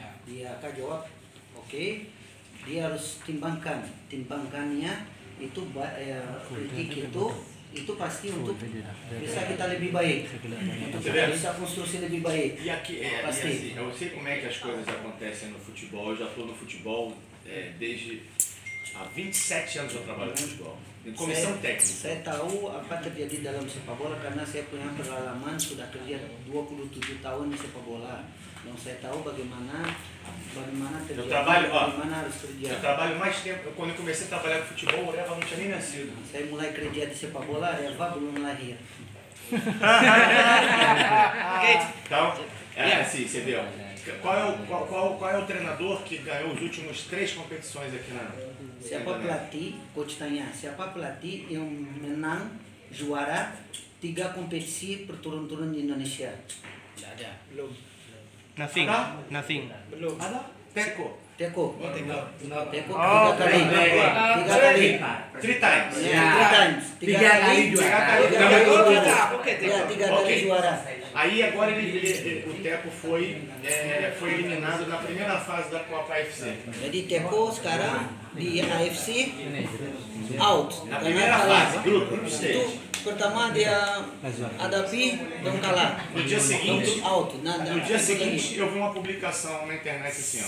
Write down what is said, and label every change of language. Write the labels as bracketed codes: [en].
[id] Dia akan jawab oke, dia harus timbangkannya itu kritik itu pasti untuk bisa kita lebih baik, untuk bisa konstruksi lebih baik. [pt] E aqui, assim, eu sei como é que as coisas acontecem no futebol, eu já estou no futebol desde há 27 anos eu trabalho no futebol, em comissão técnica. [id] Saya tahu apa terjadi dalam sepak bola karena saya punya pengalaman sudah kerja 27 tahun di sepak bola. Dan saya tahu bagaimana terjadi, bagaimana harus kerja. [pt] Eu trabalho mais tempo, quando eu comecei a trabalhar com futebol, o Reva não tinha nem nascido. [id] Saya mulai kerja di sepak bola, Reva belum lahir. [pt] Então, assim, você viu. Qual é o treinador que ganhou os últimos 3 competições aqui na [id] Siapa pelatih, coach tanya, siapa pelatih yang menang juara 3 kompetisi berturut-turut di Indonesia? Tidak ada. Belum. [en] Nothing. [id] Belum. Ada? Teko. Teko. Oh, Teko. Teko Oh, 3 kali. 3 kali. [en] 3 times. [id] Ya, [en] 3 times. [id] 3 kali juara. 3 kali juara. [pt] Aí agora o Teko foi eliminado na primeira fase da Copa AFC. [id] Jadi Teko sekarang di AFC out. [pt] Na primeira fase, grupo stage. [id] Itu pertama dia hadapi dan kalah. [pt] No dia seguinte, [en] out. [pt] no dia seguinte eu vi uma publicação na internet assim, ó.